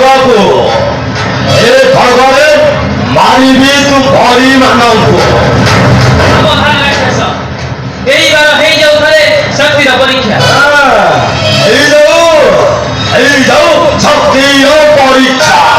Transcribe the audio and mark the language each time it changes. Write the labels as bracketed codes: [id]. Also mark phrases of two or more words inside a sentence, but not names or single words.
[or] ଏ ଖଡ଼ଗରେ ମାରିବି ତୁ ଭରି ମାନଙ୍କୁ [bn] এইবার হয়ে যাও তাহলে শক্তির পরীক্ষা [or] ହେଇଯାଉ ଶକ୍ତିର ପରୀକ୍ଷା